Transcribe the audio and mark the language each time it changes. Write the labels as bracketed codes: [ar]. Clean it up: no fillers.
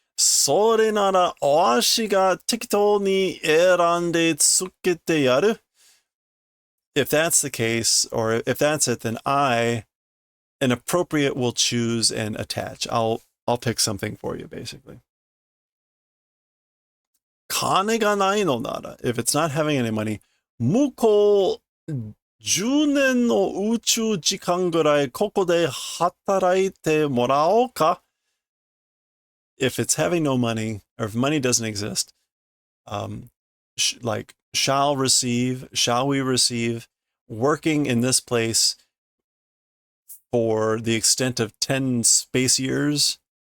[ja] それならお足が適当に選んでつけてやる. [en] If that's the case, or if that's it, then an appropriate will choose and attach. I'll pick something for you, basically. [ja] 金がないのなら, [en] if it's not having any money, [ja] 向こう10年の宇宙時間ぐらいここで働いてもらおうか? [en] If it's having no money, or if money doesn't exist, like shall we receive, working in this place for the extent of 10 space years.